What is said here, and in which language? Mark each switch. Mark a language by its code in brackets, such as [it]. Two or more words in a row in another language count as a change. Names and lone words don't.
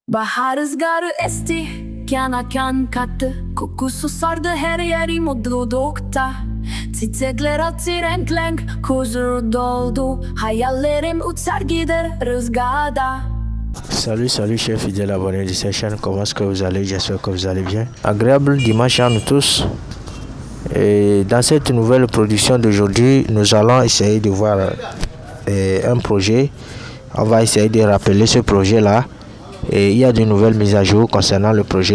[tr] Bahar rüzgarı esti, kana kan kattı. Kokusu sardı her yeri mutlulukta. Çiçekler açtı renk renk, huzur doldu. Hayallerim uçar gider rüzgarda. [fr] Salut chers fidèles abonnés de cette chaîne, comment est-ce que vous allez? J'espère que vous allez bien. Agréable dimanche à nous tous. Et dans cette nouvelle production d'aujourd'hui, nous allons essayer de voir un projet. On va essayer de rappeler ce projet-là. Et il y a de nouvelles mises à jour concernant le projet.